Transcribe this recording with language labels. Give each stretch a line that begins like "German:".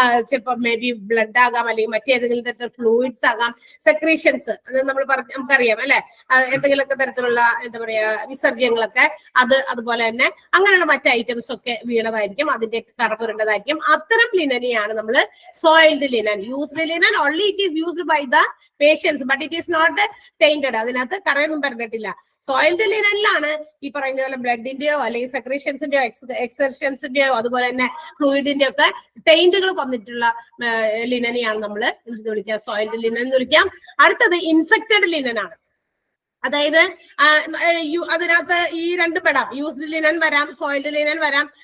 Malayalam: ചിലപ്പോൾ may be blood ആകാം, അല്ലെങ്കിൽ മറ്റേതെങ്കിലും തരത്തിലുള്ള ഫ്ലൂയിഡ്സ് ആകാം, സെക്രീഷൻസ്. അത് നമ്മൾ നമുക്കറിയാം അല്ലെ, എന്തെങ്കിലുമൊക്കെ തരത്തിലുള്ള എന്താ പറയാ വിസർജ്യങ്ങളൊക്കെ, അതുപോലെ തന്നെ അങ്ങനെയുള്ള മറ്റ് ഐറ്റംസ് ഒക്കെ വീണതായിരിക്കും, അതിന്റെ കറ പുരണ്ടതായിരിക്കും. അത്തരം ലിനനെയാണ് നമ്മൾ soiled linen.
English: Used linen only it is used by the patients, but it is not tainted.
Malayalam: അതിനകത്ത് കറയൊന്നും പരന്നിട്ടില്ല. സോയിൽഡ് ലിനനിലാണ് ഈ പറയുന്ന പോലെ ബ്ലഡിന്റെയോ അല്ലെങ്കിൽ സെക്രീഷൻസിന്റെയോ എക്സർഷൻസിന്റെയോ അതുപോലെ തന്നെ ഫ്ലൂയിഡിന്റെ ഒക്കെ ടൈന്റുകൾ വന്നിട്ടുള്ള ലിനനെയാണ് നമ്മൾ എന്ത് വിളിക്കുക? സോയിൽഡ് ലിനൻ എന്ന് വിളിക്കാം. അടുത്തത് ഇൻഫെക്റ്റഡ് ലിനൻ ആണ്. അതായത് അതിനകത്ത് ഈ രണ്ട് പെടാം, യൂസ്ഡ് ലിനൻ വരാം, സോയിൽഡ് ലിനൻ വരാം.